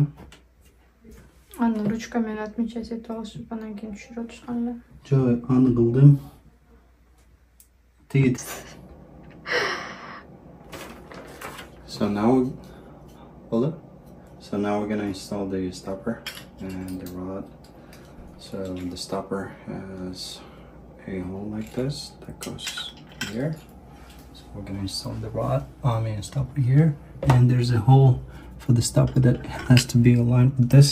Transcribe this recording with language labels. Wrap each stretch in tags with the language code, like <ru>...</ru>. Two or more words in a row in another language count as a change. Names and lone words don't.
<ky>Аны ручкамен отмечать этип алышып анан кийин түшүрүп атышкан эле. жок, аны кылдым. Тиги.</ky> <en>So now we're gonna install the stopper and the rod. So the stopper has a hole like this that goes here. So we're gonna install the rod, stopper here, and there's a hole for the stopper that has to be aligned with this.</en>